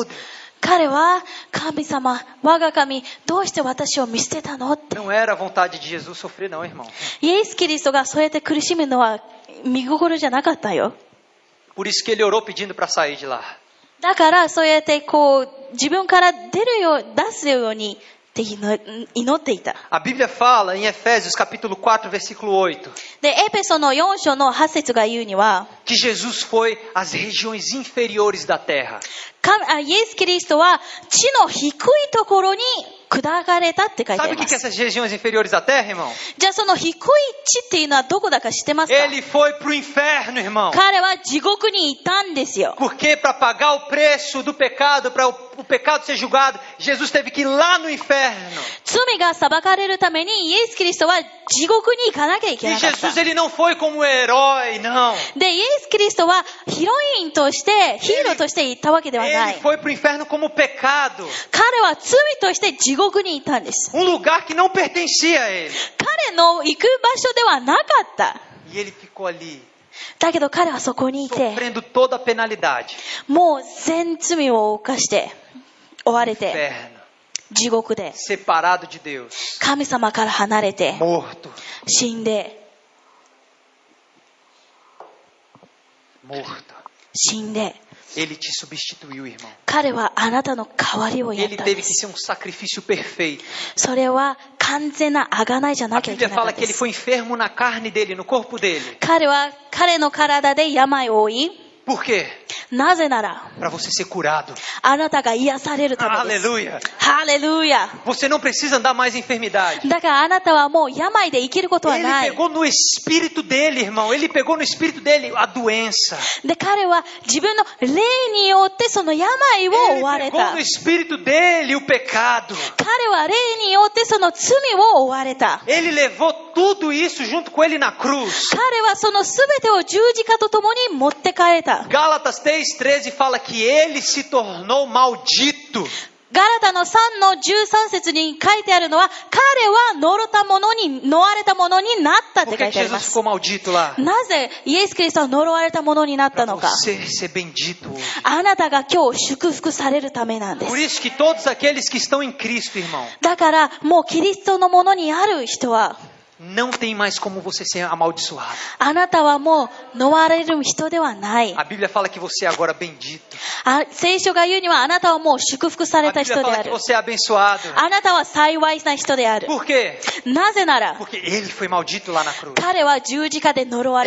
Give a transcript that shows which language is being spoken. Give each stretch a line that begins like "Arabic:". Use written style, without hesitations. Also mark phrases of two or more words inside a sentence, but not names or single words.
Portuguese: Deus?
Japanese: 彼は神様、我が神、どうして私を見捨てたのって。
Portuguese: Não era a vontade de Jesus sofrer, não, irmão.
Japanese: イエス・キリストがそうやって苦しむのは見心じゃなかったよ。
Portuguese: Por isso que ele orou pedindo para sair de lá.
Japanese: だからそうやって自分から出すようにって祈っていた。
Portuguese: A Bíblia fala em Efésios capítulo 4, versículo 8,
Japanese: で、エペソの4章の8節が言うには、
Portuguese: que Jesus foi às regiões inferiores da terra.
Japanese: イエス・キリストは地の低いところに砕かれたって書いてあ
Portuguese: Sabe
Japanese: り
Portuguese: o
Japanese: ま
Portuguese: que é
Japanese: す。
Portuguese: essas regiões inferiores da terra, irmão?
Japanese: じゃあその低い地っていうのはどこだか知ってますか？
Portuguese: Ele foi para o inferno, irmão.
Japanese: 彼は地獄にいたんですよ。
Portuguese: Porque para pagar o preço do pecado, para o pecado ser julgado, Jesus teve que ir lá no inferno.
Japanese: 罪が裁かれるためにイエス・キリストは地獄に行かなきゃいけ
Portuguese: E
Japanese: なかった。
Portuguese: Jesus ele não foi como herói, não.
Japanese: で、イエス・キリストはヒロインとして、ヒーローとして行ったわけではな
Portuguese: Ele
Japanese: い。
Portuguese: foi para o inferno como pecado.
Japanese: 彼は罪として地獄に行ったんです。
Portuguese: Um lugar que não pertencia a ele.
Japanese: 彼の行く場所ではなかった。
Portuguese: E ele ficou ali,
Japanese: だけど彼はそこにいて、
Portuguese: sofrendo toda a penalidade.
Japanese: もう全罪を犯して追われて
Portuguese: Inferno.
Japanese: 地獄で
Portuguese: Separado de Deus.
Japanese: 神様から離れて
Portuguese: Morto.
Japanese: 死んで
Portuguese: Morto.
Japanese: 死んで
Portuguese: Ele te substituiu, irmão.
Japanese: 彼はあなたの代わりをやっ
Portuguese: Ele
Japanese: たんで
Portuguese: teve que
Japanese: す。
Portuguese: ser um sacrifício perfeito.
Japanese: それは完全な贖いじゃ
Portuguese: A
Japanese: なきゃいけ
Portuguese: Bíblia
Japanese: なか
Portuguese: fala
Japanese: った
Portuguese: que
Japanese: で
Portuguese: ele
Japanese: す。
Portuguese: foi enfermo na carne dele, no corpo dele.
Japanese: 彼は彼の体で病を負い、
Portuguese: Por quê?
Japanese: なぜなら
Portuguese: Para você ser curado.
Japanese: あなたが癒されるためです。
Portuguese: Aleluia.
Japanese: ハレルヤ。
Portuguese: Você não precisa andar mais em enfermidade.
Japanese: だからあなたはもう病で生きることは
Portuguese: Ele
Japanese: ない。
Portuguese: pegou no espírito dele, irmão. Ele pegou no espírito dele a doença.
Japanese: で、彼は自分の霊によってその病を
Portuguese: Ele
Japanese: 追われ
Portuguese: pegou
Japanese: た
Portuguese: no。espírito dele o pecado.
Japanese: 彼は霊によってその罪を追われた。
Portuguese: Ele levou tudo isso junto com ele na cruz.
Japanese: 彼はその全てを十字架とともに持って帰れた。
Portuguese: Gálatas 3:13 fala que ele se tornou maldito.
Japanese: ガラタの3の13節に書いてあるのは、彼は呪われたものになったって
Portuguese: Por
Japanese: 書
Portuguese: que
Japanese: いてあり
Portuguese: Jesus
Japanese: ます。
Portuguese: ficou maldito lá?
Japanese: なぜイエス・キリストは呪われたものになったのか。
Portuguese: Você ser bendito hoje.
Japanese: あなたが今日祝福されるためなんで
Portuguese: Por
Japanese: す。
Portuguese: isso que todos aqueles que estão em Cristo, irmão,
Japanese: だからもうキリストのものにある人は、
Portuguese: não tem mais como você ser amaldiçoado.
Japanese: あなたはもう呪われる人ではない。
Portuguese: A Bíblia fala que você é agora bendito.
Japanese: 聖書が言うにはあなたはもう祝福され
Portuguese: A
Japanese: た
Portuguese: Bíblia
Japanese: 人で
Portuguese: fala
Japanese: あ
Portuguese: que
Japanese: る。
Portuguese: você é abençoado.
Japanese: あなたは幸いな人である。
Portuguese: Por quê?
Japanese: なぜなら、
Portuguese: Porque ele foi maldito lá na cruz.
Japanese: 彼は十字架で呪われ